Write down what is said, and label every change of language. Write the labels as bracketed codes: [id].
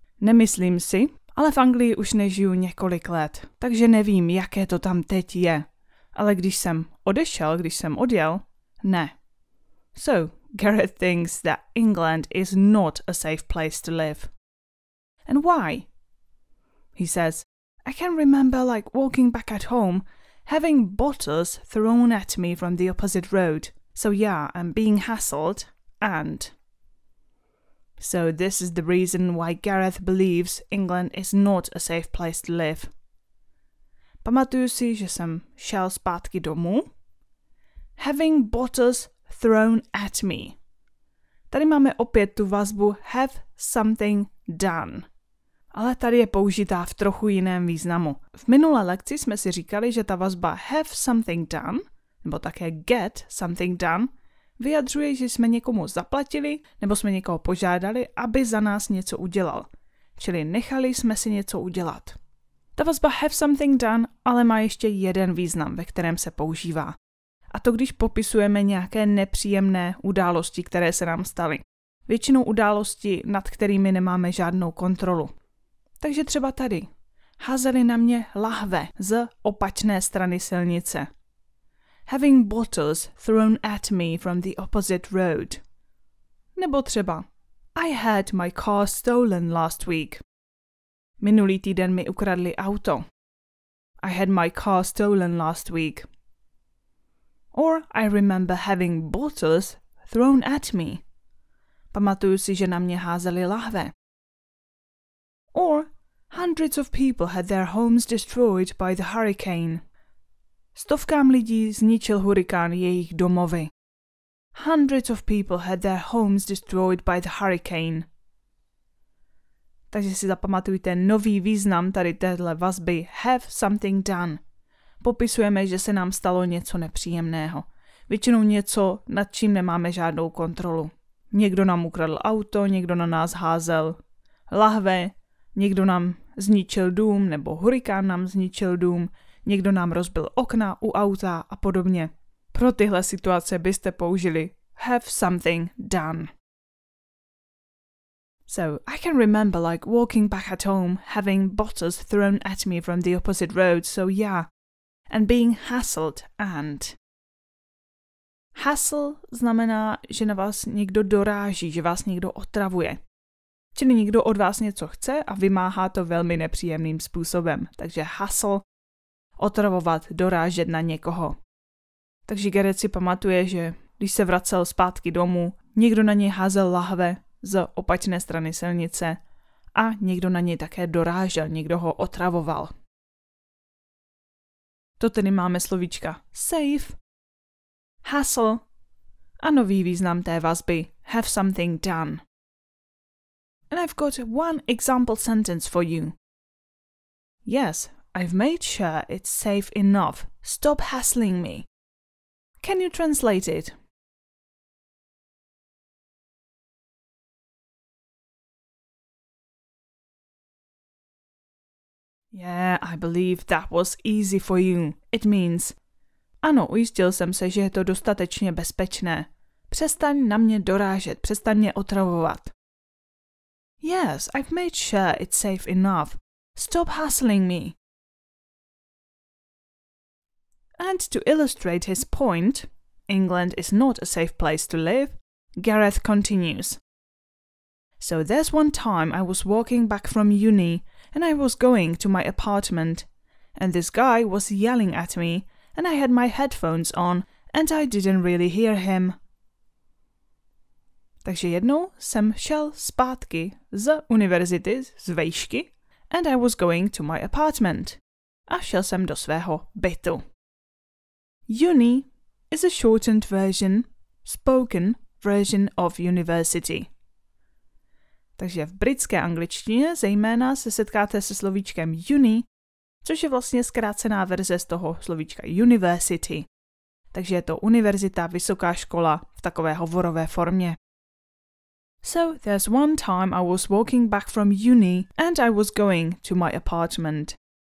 [cs] Nemyslím si, ale v Anglii už nežiju několik let, takže nevím, jaké to tam teď je. Ale když jsem odjel, ne. [en] So, Gareth thinks that England is not a safe place to live. And why? He says, I can remember like walking back at home, having bottles thrown at me from the opposite road. So yeah, I'm being hassled and... So this is the reason why Gareth believes England is not a safe place to live. [cs] Pamatuju si, že jsem šel zpátky domů. [en] Having bottles thrown at me. [cs] Tady máme opět tu vazbu have something done. Ale tady je použitá v trochu jiném významu. V minulé lekci jsme si říkali, že ta vazba have something done, nebo také get something done, vyjadřuje, že jsme někomu zaplatili, nebo jsme někoho požádali, aby za nás něco udělal. Čili nechali jsme si něco udělat. Ta vazba have something done ale má ještě jeden význam, ve kterém se používá. A to když popisujeme nějaké nepříjemné události, které se nám staly. Většinou události, nad kterými nemáme žádnou kontrolu. Takže třeba tady. Házeli na mě lahve z opačné strany silnice. [en] Having bottles thrown at me from the opposite road. Nebo třeba I had my car stolen last week. [cs] Minulý týden mi ukradli auto. [en] I had my car stolen last week. Or I remember having bottles thrown at me. [cs] Pamatuju si, že na mě házeli lahve. [en] Or hundreds of people had their homes destroyed by the hurricane. [cs] Stovkám lidí zničil hurikán jejich domovy. [en] Hundreds of people had their homes destroyed by the hurricane. [cs] Takže si zapamatujte nový význam tady téhle vazby have something done. Popisujeme, že se nám stalo něco nepříjemného. Většinou něco, nad čím nemáme žádnou kontrolu. Někdo nám ukradl auto, někdo na nás házel lahve, někdo nám zničil dům, nebo hurikán nám zničil dům, někdo nám rozbil okna u auta a podobně. Pro tyhle situace byste použili have something done. [en] So, I can remember like walking back at home, having bottles thrown at me from the opposite road, so yeah. And being hassled and. [cs] Hassle znamená, že na vás někdo doráží, že vás někdo otravuje. Čili někdo od vás něco chce a vymáhá to velmi nepříjemným způsobem. Takže hassle, otravovat, dorážet na někoho. Takže Gareth si pamatuje, že když se vracel zpátky domů, někdo na něj házel lahve z opačné strany silnice a někdo na něj také dorážel, někdo ho otravoval. To tedy máme slovíčka safe, hassle a nový význam té vazby have something done. [en] And I've got one example sentence for you. Yes, I've made sure it's safe enough. Stop hassling me. Can you translate it? Yeah, I believe that was easy for you. [cs] It means, ano, ujistil jsem se, že je to dostatečně bezpečné. Přestaň na mě dorážet, přestaň mě otravovat. [en] Yes, I've made sure it's safe enough. Stop hassling me. And to illustrate his point, England is not a safe place to live, Gareth continues. So there's one time I was walking back from uni and I was going to my apartment and this guy was yelling at me and I had my headphones on and I didn't really hear him. [cs] Takže jednou jsem šel zpátky z univerzity, z vejšky, and I was going to my apartment. A šel jsem do svého bytu. [en] Uni is a shortened version, spoken version of university. [cs] Takže v britské angličtině zejména se setkáte se slovíčkem uni, což je vlastně zkrácená verze z toho slovíčka university. Takže je to univerzita, vysoká škola v takové hovorové formě. [en] So there's one time I was walking back from uni and I was going to my apartment.